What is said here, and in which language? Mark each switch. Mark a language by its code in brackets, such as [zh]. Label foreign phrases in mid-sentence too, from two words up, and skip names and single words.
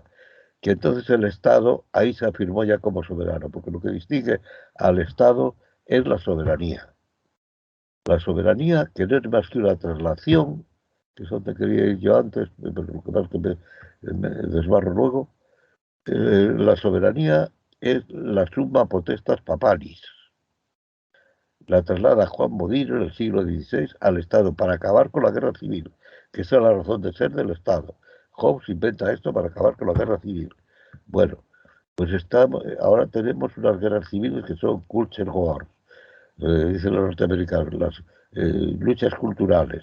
[es] Que entonces el Estado ahí se afirmó ya como soberano, porque lo que distingue al Estado es la soberanía. La soberanía, que no es más que una traslación, que eso te quería ir yo antes, pero lo que pasa es que me desbarro luego. La soberanía es la [la] summa potestas papalis. [es] La traslada Juan Bodino en el siglo XVI al Estado para acabar con la guerra civil, que esa es la razón de ser del Estado. Hobbes inventa esto para acabar con la guerra civil. Bueno, pues ahora tenemos unas guerras civiles que son [en] culture wars, [es] dicen los norteamericanos, las luchas culturales.